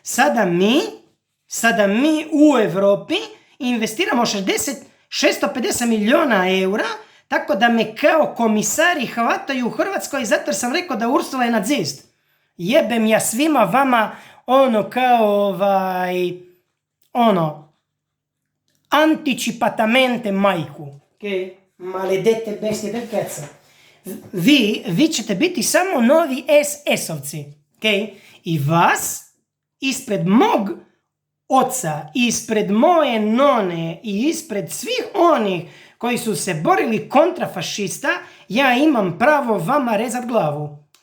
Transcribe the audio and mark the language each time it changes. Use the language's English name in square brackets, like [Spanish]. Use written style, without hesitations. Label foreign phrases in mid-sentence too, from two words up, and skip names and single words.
[Croatian] Sada mi u Evropi investiramo 650 milijuna eura, tako da me kao komisari hvataju u Hrvatskoj, zato jer sam rekao da Ursula je nacist. Jebem ja svima vama anticipatamente majku. [Italian] Maledete bestie del cazzo. [Croatian] Vi ćete biti samo novi SS-ovci. I vas, ispred mog oca, ispred moje none i ispred svih onih koji su se borili kontra fašista, ja imam pravo vama rezat glavu.